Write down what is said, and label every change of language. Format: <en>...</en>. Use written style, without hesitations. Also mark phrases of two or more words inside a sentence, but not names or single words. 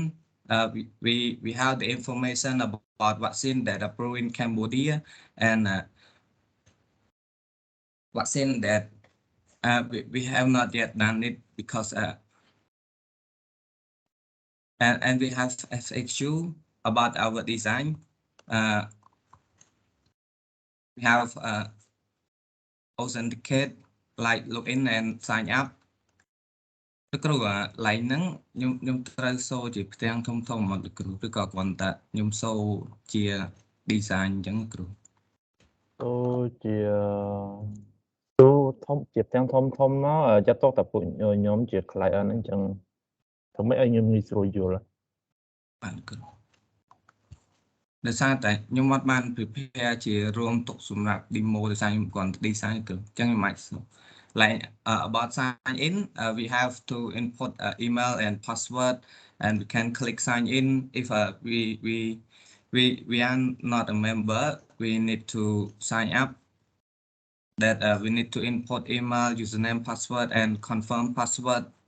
<en>We have the information about vaccine that approved in Cambodia and vaccine that we have not yet done it because and we have FAQ about our design. We have authenticate like login and sign up.</en> <km>លោកគ្រូឡើងហ្នឹងខ្ញុំត្រូវសូជាផ្ទាំងធំមកលោកគ្រូឬក៏គ្រាន់តែខ្ញុំសូជា design អញ្ចឹងគ្រូ សូជាទូធំជាផ្ទាំងធំមកចាត់ទុកតែពួកខ្ញុំជា client ហ្នឹងអញ្ចឹងធ្វើម៉េចឲ្យខ្ញុំងាយស្រួលយល់ បានគ្រូដោយសារតែខ្ញុំអត់បាន prepare ជារួមទុកសម្រាប់ demo ដោយសារខ្ញុំគ្រាន់តែ design គ្រូអញ្ចឹងខ្ញុំអាច</km> <en>like about sign in we have to input email and password and we can click sign in if we are not a member we need to sign up that we need to input email username password and confirm password</en>